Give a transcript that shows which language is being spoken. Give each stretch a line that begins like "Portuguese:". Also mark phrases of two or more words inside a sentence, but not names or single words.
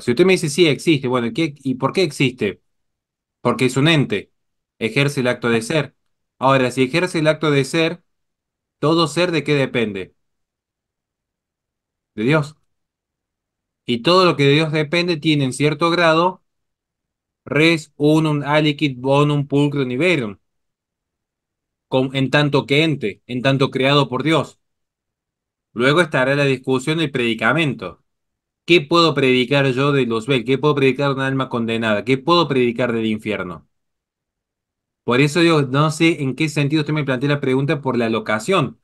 Spanish: Si usted me dice sí, existe, bueno, ¿y por qué existe? Porque es un ente, ejerce el acto de ser. Ahora, si ejerce el acto de ser, ¿todo ser de qué depende? De Dios. Y todo lo que de Dios depende tiene en cierto grado
Latin: res unum aliquid bonum pulcrum liberum,
Spanish: en tanto que ente, en tanto creado por Dios. Luego estará la discusión del predicamento. ¿Qué puedo predicar yo de Luzbel? ¿Qué puedo predicar de un alma condenada? ¿Qué puedo predicar del infierno? Por eso digo, no sé en qué sentido usted me plantea la pregunta por la locación.